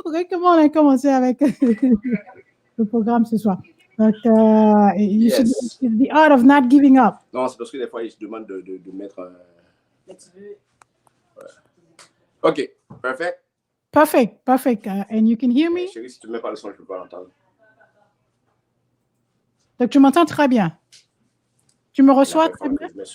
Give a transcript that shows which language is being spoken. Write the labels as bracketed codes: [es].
[fr] Comment on a commencé avec le programme ce soir? [en] Donc, it's the art of not giving up. [fr] Non, c'est parce que des fois, ils se demandent de mettre... Ouais. [en] Ok, perfect. Perfect. And you can hear me? [fr] Chérie, si tu ne mets pas le son, je ne peux pas l'entendre. Donc, tu m'entends très bien. Tu me reçois très bien?